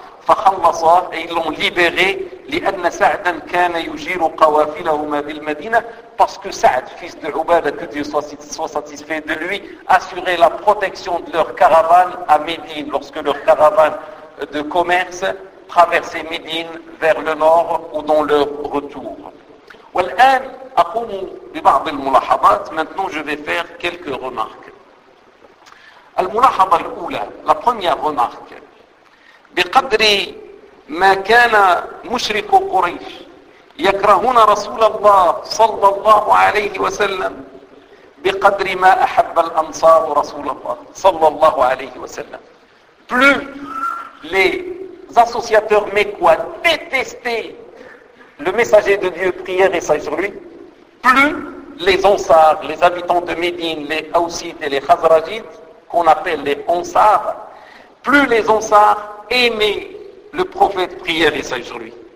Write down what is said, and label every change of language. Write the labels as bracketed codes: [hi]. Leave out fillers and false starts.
[ar] fakhallasa, [fr] et ils l'ont libéré, [ar] li'anna Sa'dan kana yujiru qawafilahuma bil Madina, [fr] parce que Sa'd, fils de Ubadah, que Dieu soit satisfait de lui, assurait la protection de leur caravane à Médine, lorsque leur caravane de commerce traversait Médine vers le nord ou dans leur retour. Wal-an, maintenant, je vais faire quelques remarques. La première remarque. [ar] بقدري ما كان مشرك قريش يكرهون رسول الله صلى الله عليه وسلم بقدري ما أحب الأنصار رسول الله صلى الله عليه وسلم. [fr] Plus les associateurs mécois détestaient le messager de Dieu, prière et sagerie, plus les Ansars, les habitants de Médine, les Haoussites et les Khazrajites, qu'on appelle les Ansars, plus les Ansars aimaient le prophète, prière et sagesse sur lui.